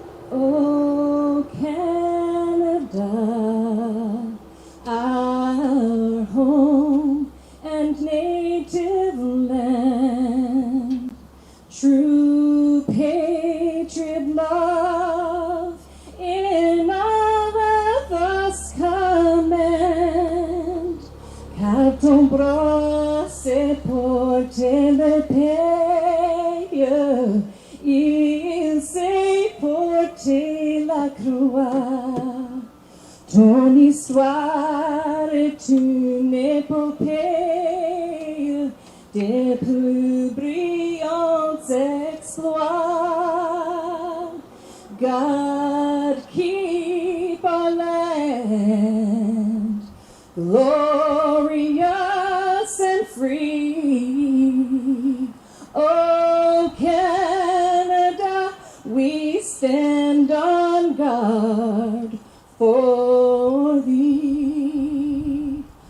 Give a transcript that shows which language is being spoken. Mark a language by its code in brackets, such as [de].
[en] Oh, Canada, our home and native land, true patriot love in all of us command. [fr] Car ton bras c'est porter le pays, il sait porter la croix. Ton histoire est une épopée des plus brillants exploits. [en] God keep our land glorious and free. Oh, Canada, we stand on guard for thee.